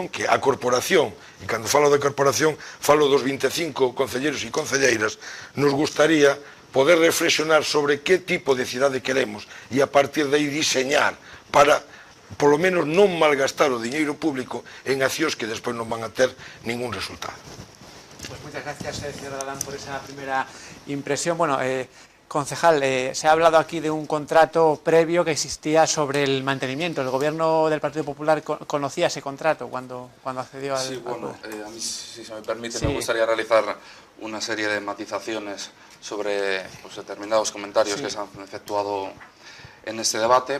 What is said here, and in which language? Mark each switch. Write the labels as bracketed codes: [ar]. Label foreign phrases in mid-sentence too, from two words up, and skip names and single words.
[gl] Que a corporación, e cando falo de corporación falo dos 25 concelleiros e concelleiras, nos gustaría poder reflexionar sobre que tipo de cidade queremos e a partir de aí diseñar para, polo menos, non malgastar o diñeiro público en accións que despois non van a ter ningún resultado. [es] Pues muchas gracias, señor Galán, por esa primera impresión. Bueno, concejal, se ha hablado aquí de un contrato previo que existía sobre el mantenimiento. ¿El gobierno del Partido Popular conocía ese contrato cuando accedió al... Sí, bueno, a mí, si se me permite, me gustaría realizar una serie de matizaciones sobre determinados comentarios que se han efectuado en este debate.